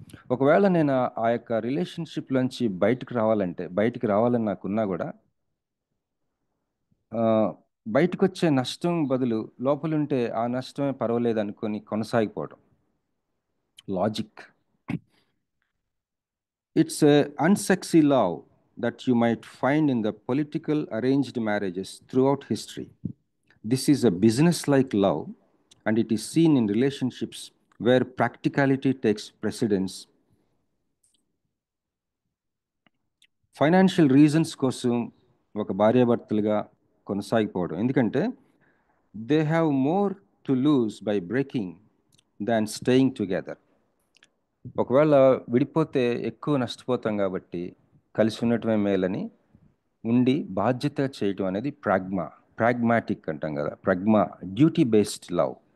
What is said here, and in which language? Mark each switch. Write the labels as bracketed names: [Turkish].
[Telugu] ఒకవేళ నేను ఆ యొక్క రిలేషన్షిప్లోంచి బయటికి రావాలని నాకున్నా కూడా, ఆ, బయటకు వచ్చే నష్టం బదులు లోపలుంటే ఆ నష్టమే పర్వాలేదు అనుకొని కొనసాగిపోవడం, logic. [English] It's a unsexy love that you might find in the political arranged marriages throughout history. This is a business-like love, and it is seen in relationships where practicality takes precedence. Financial reasons కోసం [Telugu] ఒక భార్యాభర్తలుగా కొనసాగిపోవడం, ఎందుకంటే [English] They have more to lose by breaking than staying together. [Telugu] ఒకవేళ విడిపోతే ఎక్కువ నష్టపోతాం కాబట్టి కలిసి ఉండటమే మేలని ఉండి బాధ్యత చేయటం అనేది ప్రాగ్మాటిక్ అంటాం కదా. Duty based love.